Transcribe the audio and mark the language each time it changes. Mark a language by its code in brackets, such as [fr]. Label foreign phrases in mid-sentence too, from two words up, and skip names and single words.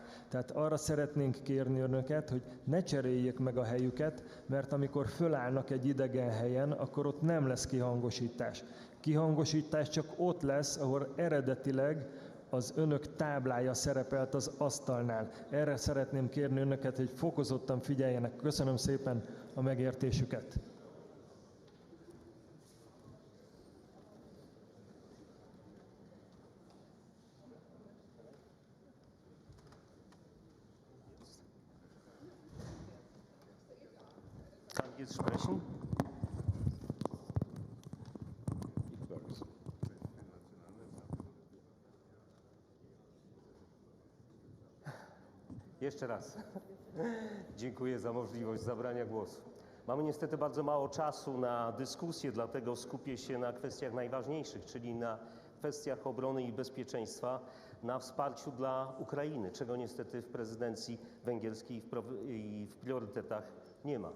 [hu] Tehát arra szeretnénk kérni önöket, hogy ne cseréljék meg a helyüket, mert amikor fölállnak egy idegen helyen, akkor ott nem lesz kihangosítás. Kihangosítás csak ott lesz, ahol eredetileg az önök táblája szerepelt az asztalnál. Erre szeretném kérni önöket, hogy fokozottan figyeljenek. Köszönöm szépen a megértésüket. [de] Kann ich jetzt sprechen? [pl] Jeszcze raz. Dziękuję za możliwość zabrania głosu. Mamy niestety bardzo mało czasu na dyskusję, dlatego skupię się na kwestiach najważniejszych, czyli na kwestiach obrony i bezpieczeństwa, na wsparciu dla Ukrainy, czego niestety w prezydencji węgierskiej i w priorytetach nie ma.